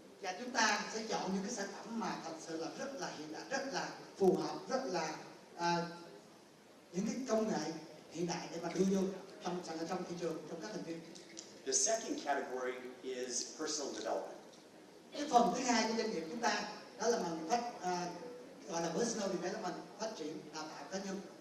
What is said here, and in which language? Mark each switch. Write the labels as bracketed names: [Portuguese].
[Vietnamese] Và chúng ta sẽ chọn những cái sản phẩm mà thật sự là rất là hiện đại, rất là phù hợp, rất là những cái công nghệ hiện đại để mà đưa vô trong thị trường, trong các thành viên. [English] The second category is personal development. [Vietnamese] Cái phần thứ hai của doanh nghiệp chúng ta đó là mình gọi là [English] personal development, [Vietnamese] phát triển đào tạo cá nhân.